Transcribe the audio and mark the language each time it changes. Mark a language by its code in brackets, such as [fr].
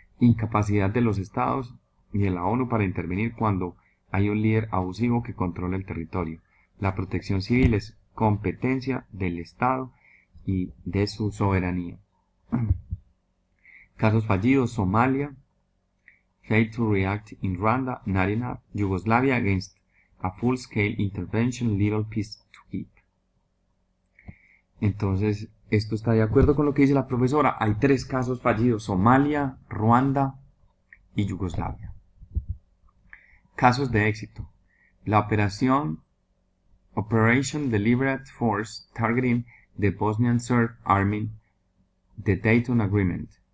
[es] Incapacidad de los estados y de la ONU para intervenir cuando hay un líder abusivo que controla el territorio. La protección civil es competencia del Estado y de su soberanía. Casos fallidos: [en] Somalia, failed to react in Rwanda, not enough. Yugoslavia, against a full-scale intervention, little peace to keep. [es] Entonces, esto está de acuerdo con lo que dice la profesora. Hay 3 casos fallidos: Somalia, Ruanda y Yugoslavia. Casos de éxito: la [en] Operation Deliberate Force targeting the Bosnian Serb Army, the Dayton Agreement.